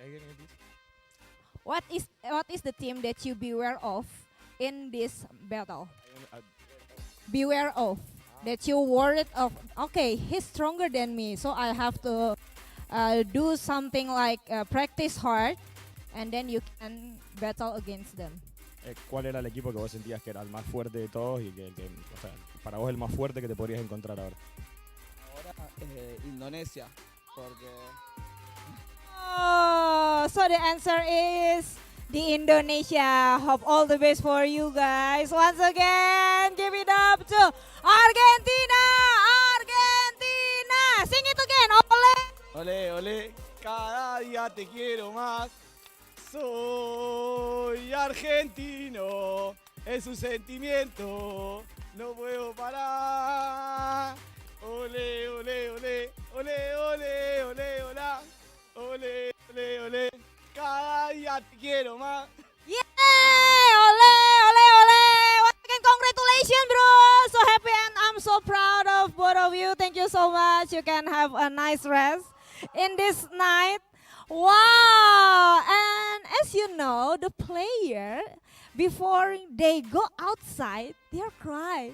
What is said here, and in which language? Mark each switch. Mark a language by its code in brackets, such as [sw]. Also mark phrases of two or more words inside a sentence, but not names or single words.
[en] What is the team that you beware of in this battle? Beware of that you worried of. Okay, he's stronger than me, so I have to do something like practice hard, and then you can battle against them. [es] ¿Cuál era el equipo que vos sentías que era el más fuerte de todos y que o sea, para vos el más fuerte que te podrías encontrar ahora? Ahora Indonesia, porque [en] Oh, so the answer is the Indonesia. Hope all the best for you guys. Once again, give it up to Argentina. Argentina. Sing it again. [es] Ole. Ole, ole, cada día te quiero más. Soy argentino, es un sentimiento, no puedo parar. Ole, ole, ole, ole, ole, ole, hola. Ole, ole, ole, cada día te quiero más. Yay! Ole, ole, ole. [en] Once again, congratulations, bro. So happy and I'm so proud of both of you. Thank you so much. You can have a nice rest in this night. Wow! And as you know, the player, before they go outside, they're crying.